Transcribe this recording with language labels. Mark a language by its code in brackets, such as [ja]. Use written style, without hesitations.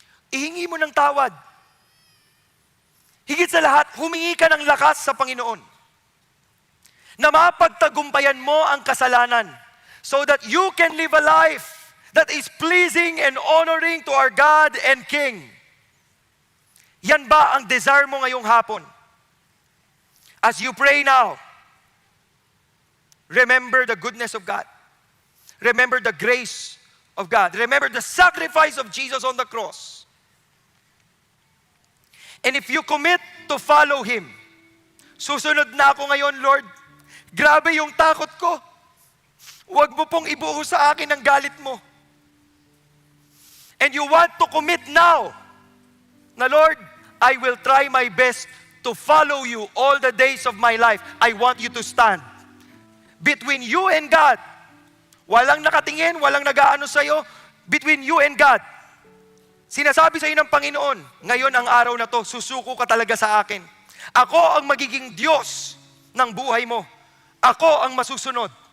[tl] Ihingi mo ng tawad. Higit sa lahat, humingi ka ng lakas sa Panginoon na mapagtagumpayan mo ang kasalanan [en] so that you can live a life that is pleasing and honoring to our God and King. [tl] Yan ba ang desire mo ngayong hapon? [en] As you pray now, remember the goodness of God. Remember the grace of God. Remember the sacrifice of Jesus on the cross. And if you commit to follow Him, [tl] susunod na ako ngayon, [en] Lord. [tl] Grabe yung takot ko. Huwag mo pong ibuhos sa akin ang galit mo. [en] And you want to commit now na, Lord, I will try my best to follow you all the days of my life. I want you to stand between you and God. [tl] Walang nakatingin, walang nag-aano sa'yo. [en] Between you and God. [tl] Sinasabi sa'yo ng Panginoon, ngayon ang araw na to, susuko ka talaga sa akin. Ako ang magiging Diyos ng buhay mo. Ako ang masusunod.